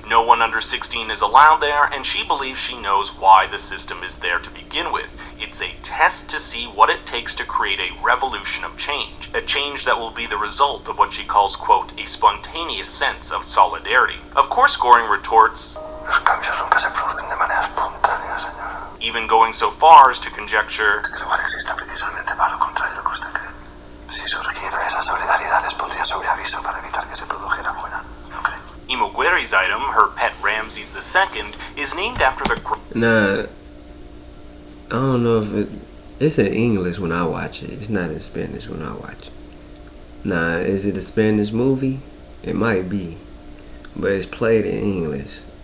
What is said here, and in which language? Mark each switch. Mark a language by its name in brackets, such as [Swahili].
[English] No one under 16 is allowed there, and she believes she knows why the system is there to begin with. It's a test to see what it takes to create a revolution of change. A change that will be the result of what she calls, quote, a spontaneous sense of solidarity. Of course, Goring retorts, [Spanish] Los cambios nunca se producen de manera espontánea, señora. [English] even going so far as to conjecture [Spanish] Este lugar existe precisamente para lo contrario que usted cree. Si surgiera esa solidaridad les pondría sobre aviso para evitar que se produjera fuera, ¿no cree? [English] Imogueri's item, her pet Ramses II, is named after the... Nah, I don't know if it's in English when I watch it. It's not in Spanish when I watch it. Nah, is it a Spanish movie? It might be, but it's played in English.